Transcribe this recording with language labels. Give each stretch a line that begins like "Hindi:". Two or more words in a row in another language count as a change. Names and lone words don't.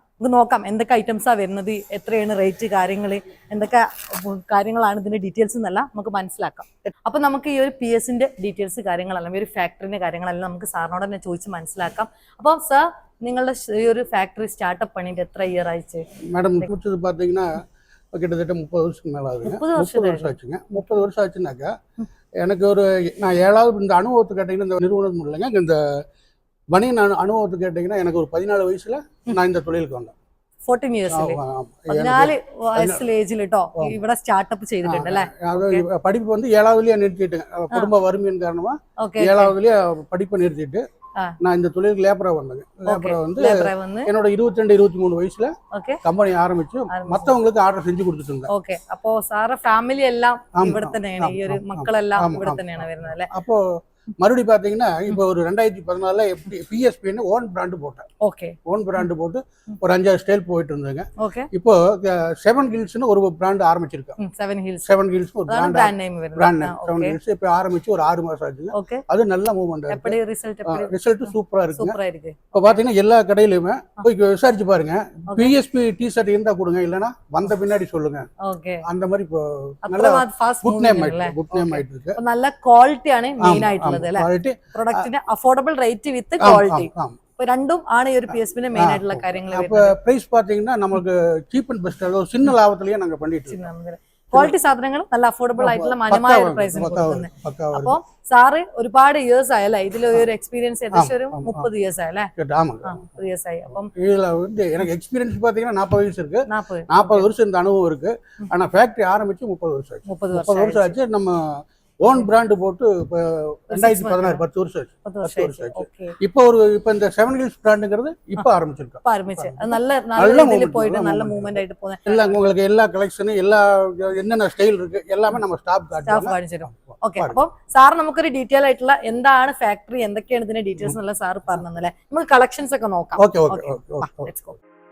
Malayalam: നമുക്ക് നോക്കാം എന്തൊക്കെ ഐറ്റംസാണ് വരുന്നത്, എത്രയാണ് റേറ്റ്, കാര്യങ്ങൾ എന്തൊക്കെ കാര്യങ്ങളാണ് ഇതിന്റെ ഡീറ്റെയിൽസ് എന്നല്ല നമുക്ക് മനസ്സിലാക്കാം. അപ്പൊ നമുക്ക് ഈ ഒരു PS-ന്റെ ഡീറ്റെയിൽസ് കാര്യങ്ങളെല്ലാം ഈ ഒരു ഫാക്ടറിന്റെ കാര്യങ്ങളെല്ലാം നമുക്ക് സാറിനോട് തന്നെ ചോദിച്ച് മനസ്സിലാക്കാം. അപ്പോൾ സാർ, നിങ്ങളുടെ ഈ ഒരു
English: factory startup
Malayalam: பண்ணிட்டு എത്ര ഇയർ ആയിச்சு?
Tamil: மேடம் முடிச்சது பார்த்தீங்கன்னா கிட்டத்தட்ட 30 வருஷம் மேலே ஆகுதுங்க. 30 வருஷம் ஆச்சுங்க. 30 வருஷம் ஆச்சுனாக்கா எனக்கு ஒரு நான் 7வது இந்த அனுபவத்தை கேட்டிங்கன்னா இந்த நிறுவனம் இல்லைங்க, இந்த பனியன் அனுபவத்தை கேட்டிங்கன்னா எனக்கு ஒரு 14 வயசுல நான் இந்த தொழிலுக்கு வந்தேன்.
Malayalam: 14 ഇയേഴ്സ് 14 വയസ്സിലെ ഏജിൽ കേട്ടോ ഇവിടെ സ്റ്റാർട്ടപ്പ് ചെയ്തിട്ടുണ്ട് അല്ലേ.
Tamil: படிப்பு வந்து 7வதுலயே நிறுத்திட்டேங்க. குடும்ப வறுமையின் காரணமா 7வதுலயே படிப்பை நிறுத்திட்டு நான் இந்த தொழிலுக்கு லேபரா வந்தேங்க. லேபரா வந்து என்னோட 22-23 வயசுல கம்பெனி ஆரம்பிச்சு மத்தவங்களுக்கு ஆர்டர் செஞ்சு கொடுத்துட்டு இருந்தேன்.
Malayalam: ഓക്കേ, അപ്പോ സാറ ഫാമിലി എല്ലാം ഇവിടെ തന്നെയാണ്, ഈ ഒരു മക്കളെല്ലാം ഇവിടെ തന്നെയാണ് വരുന്നത് അല്ലേ.
Tamil: அப்போ மறுபடியும் பாத்தீங்கன்னா இப்போ ஒரு 2014 எப்படி PSPன்னு
English: own brand
Tamil: போட்டேன். ஓகே,
English: own brand
Tamil: போட்டு ஒரு 5-6 ஸ்டைல் போயிட்டு இருந்தேங்க. இப்போ 7 ஹில்ஸ்னு ஒரு பிராண்ட் ஆரம்பிச்சிருக்கேன். 7 ஹில்ஸ் ஒரு
English: brand name
Tamil: 7 ஹில்ஸ் இப்போ ஆரம்பிச்சு ஒரு 6 மாசம் ஆச்சு. அது நல்ல மூவ்மெண்ட் இருக்கு. எப்படி ரிசல்ட் சூப்பரா இருக்கு. இப்போ பாத்தீங்கன்னா எல்லா கடையிலுமே போய் விசாரிச்சு பாருங்க, PSP டி-ஷர்ட் இருந்தா கொடுங்க, இல்லனா வந்த பின்னாடி சொல்லுங்க. அந்த மாதிரி இப்போ நல்ல
English: good name
Tamil: ஆயிட்டு இருக்கு. நல்ல குவாலிட்டியான மெயின் ஆயிட்டு
Malayalam: പ്രൊഡക്റ്റിന്
English: affordable rate with quality,
Malayalam: രണ്ടും ആണ് ഈ ഒരു PSPന്റെ മെയിൻ ആയിട്ടുള്ള കാര്യങ്ങൾ.
Tamil: அப்ப பிரைஸ் பாத்தீங்கன்னா நமக்கு
English: cheap and best,
Tamil: அதாவது சின்ன லாபத்திலேயே நாங்க பண்ணிட்டு இருக்கோம்.
Malayalam: ക്വാളിറ്റി സാധനങ്ങൾ നല്ല അഫോർഡബിൾ ആയിട്ടുള്ള മാന്യമായ ഒരു പ്രൈസിന് കൊടുക്കുന്നത്. അപ്പൊ സാറ് ഒരുപാട് ഇയേഴ്സ് ആയല്ലേ ഇതിൽ ഒരു എക്സ്പീരിയൻസ്? ഏകദേശം ഒരു 30 ഇയേഴ്സ് ആയല്ലേ? 30 ഇയേഴ്സ് ആയി. അപ്പം
Tamil: இதுல வந்து எனக்கு எக்ஸ்பீரியன்ஸ் பாத்தீங்கன்னா 40 வயசு இருக்கு. 40 வருஷம் இந்த அனுபவம் இருக்கு. ஆனா ஃபேக்டரி ஆரம்பிச்சு 30 வருஷம் ஆச்சு. 30 வருஷம் ஆச்சு. நம்ம
English: own brand
Tamil: போட்டு இப்போ 2016 10 வருஷம் ஆச்சு. இப்போ இப்போ இந்த 7 ஹில்ஸ் பிராண்டுங்கிறது இப்போ ஆரம்பிச்சிருக்கோம். நல்ல இதுல போயிட்டு நல்ல மூவ்மெண்ட் ஆயிட்டு போகுது. எல்லாம் உங்களுக்கு எல்லா கலெக்ஷனும் எல்லா என்னென்ன ஸ்டைல் இருக்கு எல்லாமே நம்ம ஸ்டாப்
Malayalam: കാണിച്ചിരും. ഓക്കെ, അപ്പം സാർ നമുക്കൊരു ഡീറ്റെയിൽ ആയിട്ടുള്ള എന്താണ് ഫാക്ടറി, എന്തൊക്കെയാണ് ഇതിന്റെ ഡീറ്റെയിൽസ് എന്നുള്ള സാർ പറഞ്ഞു തന്നല്ലേ. നമുക്ക് കളക്ഷൻസ് ഒക്കെ നോക്കാം.
English: okay okay okay let's go.